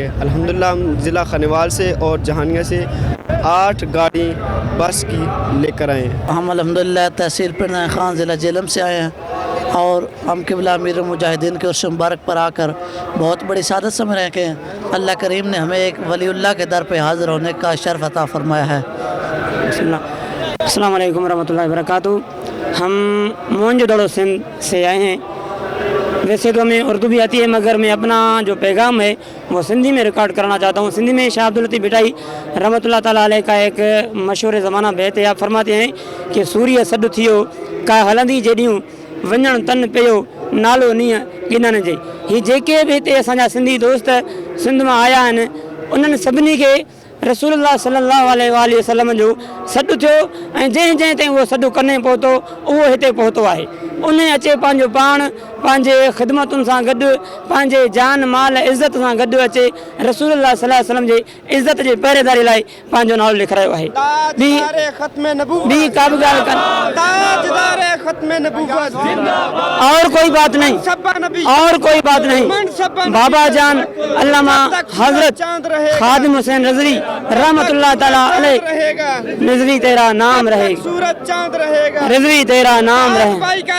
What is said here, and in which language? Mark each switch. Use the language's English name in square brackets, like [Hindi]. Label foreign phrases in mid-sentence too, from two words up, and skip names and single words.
[Urdu] الحمدللہ ہم ضلع خانیوال سے اور جہانیاں سے 8 گاڑی بس کی لے کر آئے ہیں. ہم الحمدللہ تحصیل پنڈ خان ضلع جہلم سے آئے ہیں اور ہم قبلہ امیر المجاہدین کے عرس مبارک پر آ کر بہت بڑی سعادت سمجھ رہے ہیں کہ اللہ کریم نے ہمیں ایک ولی اللہ کے در پے حاضر ہونے کا شرف عطا فرمایا ہے. [Arabic] السلام عليكم ورحمة الله وبركاته. [Urdu] ہم موہنجوداڑو سندھ سے آئے ہیں. ویسے تو ہمیں اردو بھی آتی ہے، مگر میں اپنا جو پیغام ہے وہ سندھی میں ریکارڈ کرنا چاہتا ہوں. سندھی میں شاہ عبداللطیف بھٹائی [Arabic] رحمة الله تعالى عليه [Urdu] کا ایک مشہور زمانہ بیت ہے. [Sindhi] आप फरमाते हैं कि सूर्य सॾु थियो का हलंदी जेॾियूं वञणु तन पियो नालो नीअं गिनण जे। ही जेके बि हिते असांजा सिंधी दोस्त सिंध मां आया आहिनि, उन्हनि सभिनी खे [Arabic] رسول الله صلى الله عليه وسلم [Sindhi] जो सॾु थियो ऐं जंहिं ताईं उहो सॾु कने पहुतो उहो हिते पहुतो आहे। उन अचे पंहिंजो पाण पंहिंजे ख़िदमतुनि सां गॾु, पंहिंजे जान माल इज़त सां गॾु अचे [Arabic] رسول الله صلى الله عليه وسلم [Sindhi] जे इज़त जे पहरेदारी लाइ पंहिंजो नालो लिखायो आहे। ॿी का बि ॻाल्हि [Urdu] اور کوئی بات نہیں. بابا جان علامہ حضرت خادم حسین رضوی [Arabic] رحمة الله تعالى عليه, [Urdu] رضوی تیرا نام رہے، رضوی تیرا نام رہے.